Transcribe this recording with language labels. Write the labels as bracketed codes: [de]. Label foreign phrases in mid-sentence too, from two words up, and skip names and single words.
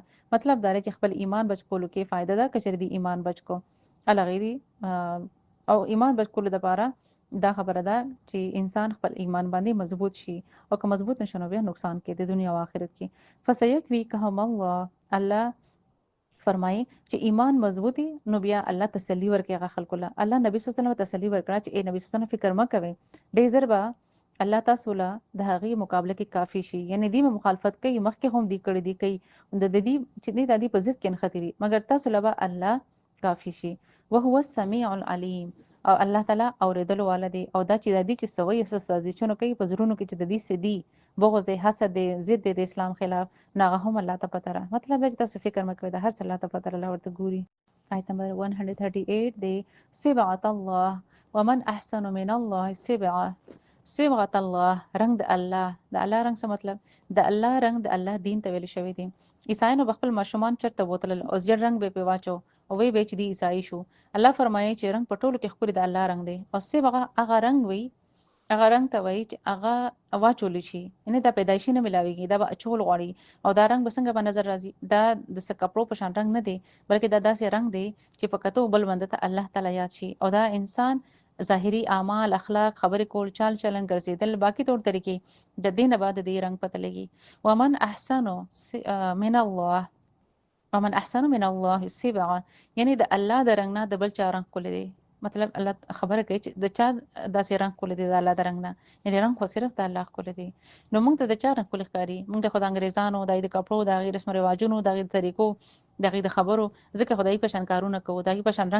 [ps] مطلب دا چې خپل ایمان بچ کولو کې فائدہ ده، کچری دی ایمان بچ کو الغیری او ایمان به کول د پاره دا خبره ده چې انسان خپل ایمان باندې مضبوط شي او که مضبوط نشنو بیا نقصان کې د دنیا او آخرت کې [ar] فسيكفيكهم الله [ps] فرمایي چې ایمان مضبوطی نو بیا الله تسلی ورکړي هغه خلکو له الله نبی [ar] صلی الله علیه وسلم [ps] تسلی ورکړه چې اے نبی [ar] صلی الله علیه وسلم [ps] فکر مکوئ ډېر زر به الله تاسو له د هغې مقابله کې کافی شي یعنی دی مخالفت کوي مخکې هم دی کړی دی کوي د دې چې دی د دې په ضد کې نختري مګر تاسو له الله کافی شي [ar] وهو السميع العليم [ps] او الله تعالی اوریدلو والا دی او دا چې د دې چې سوي سازشونه کوي په زړونو کې چې د دې سدي بغض دی حسد دی ضد دی د اسلام خلاف ناغه هم الله ته پته را مطلب دا چې تاسو فکر مکوئ د هر څه الله ته پته الله ورته ګوري آیت نمبر 138 دی صبغة [ar] الله ومن احسن من الله صبغة الله [ps] رنگ د الله رنگ څه مطلب د الله رنگ د الله دین ته ویل شوی دی عیسایانو خپل ماشومان چرته بوتل او زیړ رنگ به پیواچو او وی به چې دی عیسائی شو الله فرمایي چې رنگ پټولو کې خوري د الله رنگ دی او صبغه هغه رنگ وی هغه رنگ ته وایي چې هغه واچول شي یعنی دا پیدایشي نه ملاويږي دا به اچول غواړي او دا رنگ به څنګه په نظر راځي دا د څه کپړو په شان رنگ نه دی بلکې دا داسې رنگ دی چې په کتو بل بنده ته الله تعالی یاد شي او دا انسان ظاهري اعمال اخلاق خبرې کول چال چلن ګرځیدل باقی طور طریقې د دینه بعد د دې رنگ پته لګي ومن [ar] احسن من الله صبغه [ps] یعنی د الله د رنگ نه د بل چا رنگ کول دي مطلب الله خبره کوي چې د چا داسې رنگ کول دي د الله د رنگ نه یعنی رنگ خو صرف د الله کول دي نو موږ ته د چا رنگ کول ښکاری موږ د خدای انګريزانو د کپړو د غیر رسم رواجونو د غیر طریقو د غیر خبرو ځکه خدای په شان کارونه کوو د په شان رنگ